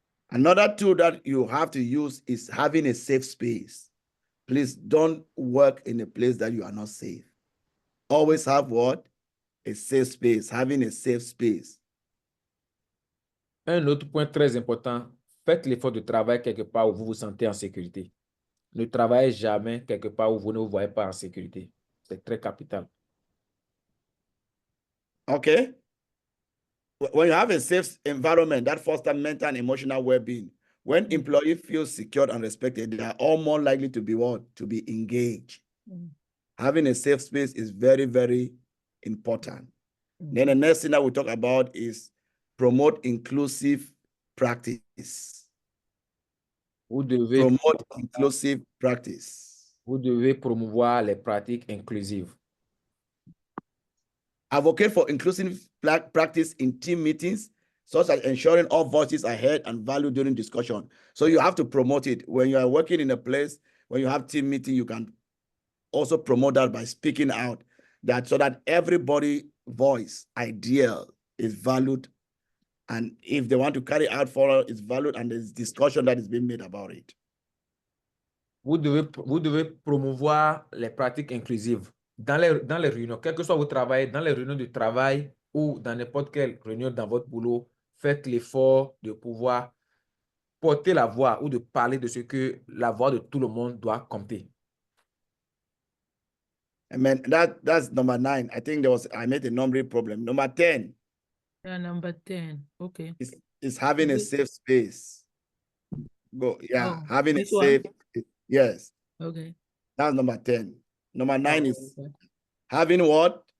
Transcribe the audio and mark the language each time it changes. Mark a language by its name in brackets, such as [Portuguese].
[English] Another tool that you have to use is having a safe space. Please don't work in a place that you are not safe. Always have what? A safe space, having a safe space. [French] Un autre point très important, faites l'effort de travail quelque part où vous vous sentez en sécurité. Ne travaillez jamais quelque part où vous ne vous voyez pas en sécurité. C'est très capital. [English] Okay? When you have a safe environment, that fosters mental and emotional well-being. When employees feel secure and respected, they are all more likely to be what? To be engaged. Having a safe space is very, very important. Then the next thing that we talk about is promote inclusive practice. [French] Vous devez, [English] Promote inclusive practice. [French] vous devez promouvoir les pratiques inclusives. [English] Advocate for inclusive practice in team meetings, such as ensuring all voices are heard and valued during discussion. So you have to promote it. When you are working in a place, when you have team meeting, you can also promote that by speaking out, that so that everybody's voice, idea is valued. And if they want to carry out forward, it's valued, and there's discussion that is being made about it. [French] Vous devez promouvoir les pratiques inclusives dans les réunions, quel que soit votre travail, dans les réunions de travail ou dans n'importe quelle réunion dans votre boulot, faites l'effort de pouvoir porter la voix ou de parler de ce que la voix de tout le monde doit compter. [English] Amen. That's number 9. I think I made a numbering problem. Number 10. Yeah, number 10. Okay. Is having a safe space. Go, yeah, having a this one? safe, yes. Okay. That's number 10. Number 9 is having what?